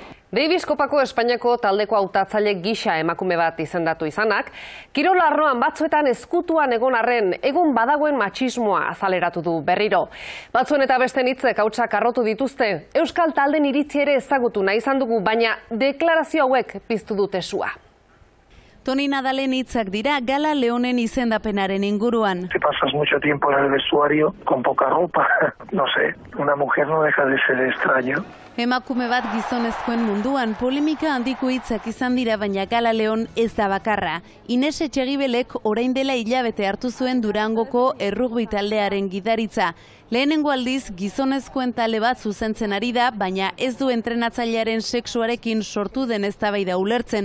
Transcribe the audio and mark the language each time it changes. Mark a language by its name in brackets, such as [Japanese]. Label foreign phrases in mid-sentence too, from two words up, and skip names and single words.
[Basque] Davis Kopako Espainiako taldeko hautatzaile gisa emakume bat izendatu izanak, kirol arloan batzuetan ezkutuan egon arren egun badagoen matxismoa azaleratu du berriro. Batzuen eta besten hitzek hautsak arrotu dituzte, euskal talden iritzi ere ezagutu nahi izan dugu, baina deklarazio hauek piztu dute sua. Toni Nadalen hitzak dira Gala Leonen izendapenaren inguruan. [Spanish] Si pasas mucho tiempo en el vestuario con poca ropa, no sé, una mujer no deja de ser extraño. [Basque] Emakume bat gizonezkoen munduan polemika handiko hitzak izan dira, baina Gala Leon ez da bakarra. Ines Etxegibelek orain dela hilabete hartu zuen Durangoko errugbi taldearen gidaritza. Lehenengo aldiz gizonezkoen talde bat zuzentzen ari da, baina ez du entrenatzailearen sexuarekin sortu den eztabaida ulertzen.